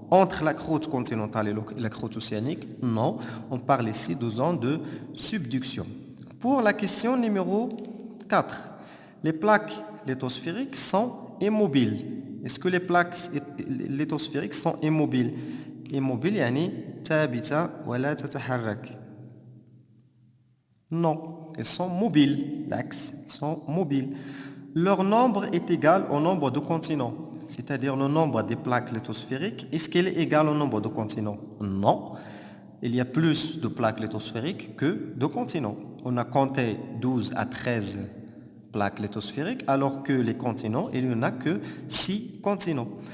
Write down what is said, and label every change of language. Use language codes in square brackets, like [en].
[fr] Entre la croûte continentale et la croûte océanique, non. On parle ici de zone de subduction. Pour la question numéro 4, les plaques lithosphériques sont immobiles. Est-ce que les plaques lithosphériques sont immobiles? [ar] Immobile يعني ثابتة ولا تتحرك. [fr] Non, elles sont mobiles. L'axe, elles sont mobiles. Leur nombre est égal au nombre de continents, c'est-à-dire le nombre des plaques lithosphériques. Est-ce qu'il est égal au nombre de continents? Non. Il y a plus de plaques lithosphériques que de continents. On a compté 12 à 13 plaques lithosphériques, alors que les continents, il n'y en a que 6 continents.